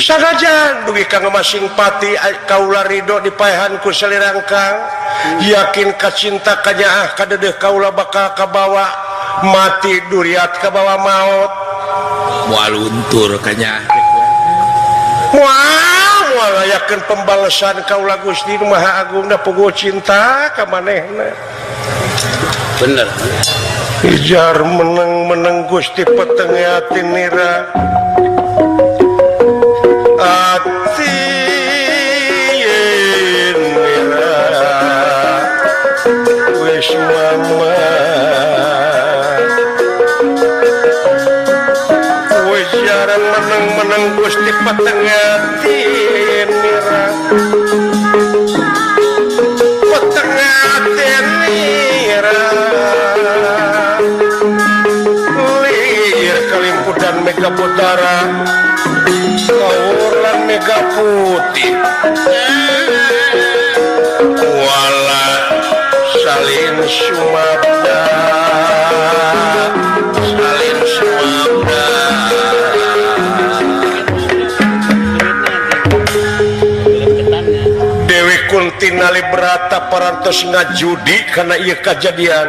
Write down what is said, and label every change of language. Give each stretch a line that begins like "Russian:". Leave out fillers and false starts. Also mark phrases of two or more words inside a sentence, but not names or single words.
Sundanese: sanajan dugi ka masing pati kaula ridho dipaehan ku salirang Kang yakin ka cinta ka nyaah ka dedeh kaula bakal kabawa mati duriat kabawa maut moal untur ka nyaah moal yakin pembalasan kaula Gusti Nu Maha Agung da puguh cinta ka manehna bener
Javanese: ijar meneng Gusti petenge ati nira ati nira wis mama wis jar meneng Gusti petenge ati nira petenge ati nira dan Mega Putara kauran Mega Putih
Sundanese: wala salin sumabda Dewi Kunti nalibrata parantos ngajudi karena ieu kajadian